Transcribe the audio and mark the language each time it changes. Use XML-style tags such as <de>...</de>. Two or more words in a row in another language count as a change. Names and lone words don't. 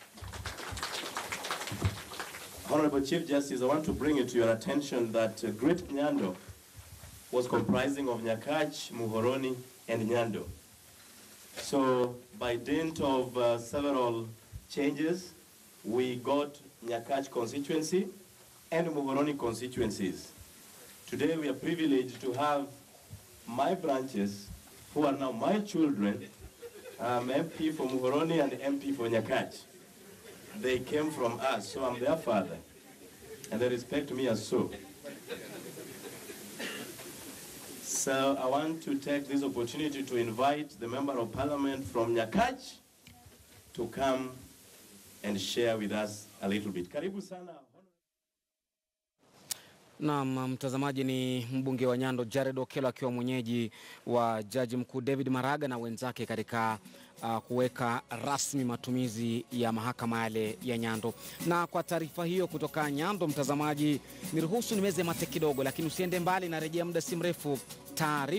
<en>Honorable Chief Justice, I want to bring it to your attention that Great Nyando was comprising of Nyakach, Muhoroni, and Nyando. So by dint of several changes, we got Nyakach constituency and Muhoroni constituencies. Today we are privileged to have my branches, who are now my children, MP for Muhoroni and MP for Nyakach. They came from us, so I'm their father, and they respect me as so. So I want to take this opportunity to invite the Member of Parliament from Nyakach to come and share with us a little bit.</en> <sw>Karibu sana. Naam, mtazamaji, ni mbunge wa Nyando Jared Okello akiwa mwenyeji wa Jaji Mkuu David Maraga na wenzake katika kuweka rasmi matumizi ya mahakama yale ya Nyando. Na kwa taarifa hiyo kutoka Nyando, mtazamaji, niruhusu nimeze mate kidogo, lakini usiende mbali, na rejea muda si mrefu.</sw>